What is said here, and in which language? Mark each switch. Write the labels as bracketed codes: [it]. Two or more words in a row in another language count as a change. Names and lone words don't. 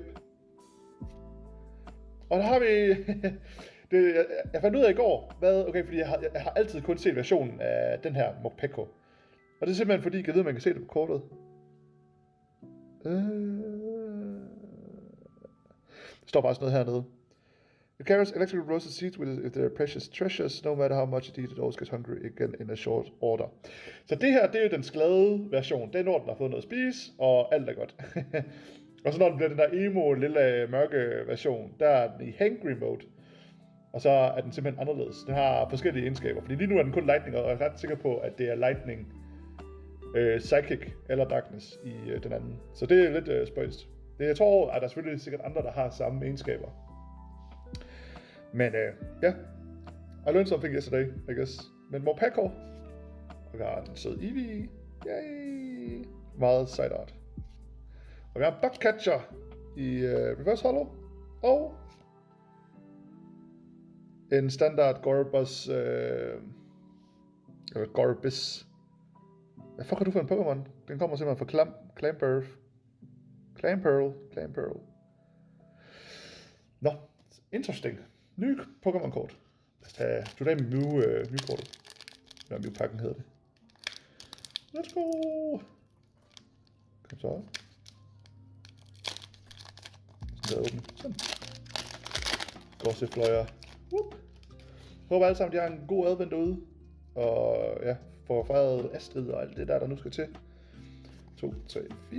[da] Og der har vi... jeg fandt ud af i går, okay, fordi jeg har altid kun set versionen af den her Morpeko. Og det er simpelthen fordi, jeg ved, man kan se det på kortet. Der står bare sådan noget hernede. [en] It carries electrical roasted seeds with it if they're precious treasures. No matter how much it eats, it always gets hungry again in a short order. [da] Så det her, det er jo den glade version. Det er når den har fået noget at spise, og alt er godt. Og så når den bliver den der emo, lille mørke version, der er den i [en] hangry mode. [da] Og så er den simpelthen anderledes. Den har forskellige egenskaber. Fordi lige nu er den kun lightning, og jeg er ret sikker på, at det er lightning, psychic eller darkness i den anden. Så det er lidt spøjst. Jeg tror, at der er selvfølgelig sikkert andre, der har samme egenskaber. Men ja. [en] I learned something yesterday, I guess. [da] Men Morpeko. Og vi har en sød Eevee. [en] Yay! Meget side art. [da] Og vi har en Bugcatcher i Reverse Hollow. Og en standard Gorbis. Eller Gorbis. Hvad fuck har du for en Pokémon? Den kommer simpelthen fra Clamperl. Nå, interesting. Ny Pokémon-kort. Lad os tage Today Mew-kortet. Eller Mew-pakken hedder det. [en] Let's go! [da] Kom så. Sådan der åbne. Sådan. Gossifløjer. Håber alle sammen, de har en god advent derude. Og ja, får fejret Astrid og alt det der nu skal til.